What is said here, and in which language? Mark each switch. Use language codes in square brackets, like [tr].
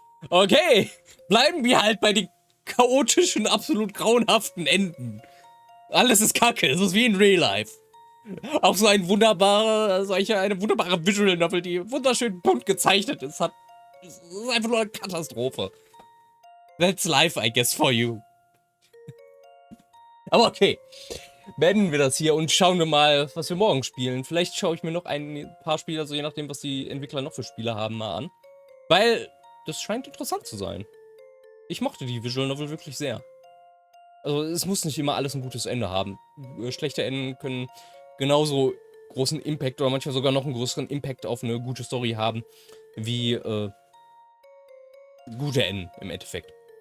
[de] Okay, bleiben wir halt bei den chaotischen, absolut grauenhaften Enden. Alles ist kacke, es ist wie in Real Life. Auch so eine wunderbare Visual Novel, die wunderschön bunt gezeichnet ist, es ist einfach nur eine Katastrophe. [en] That's life, I guess, for you. [de] Aber okay, beenden wir das hier und schauen wir mal, was wir morgen spielen. Vielleicht schaue ich mir noch ein paar Spiele, also je nachdem, was die Entwickler noch für Spiele haben, mal an. Weil das scheint interessant zu sein. Ich mochte die Visual Novel wirklich sehr. Also es muss nicht immer alles ein gutes Ende haben. Schlechte Enden können genauso großen Impact oder manchmal sogar noch einen größeren Impact auf eine gute Story haben, wie gute Enden im Endeffekt.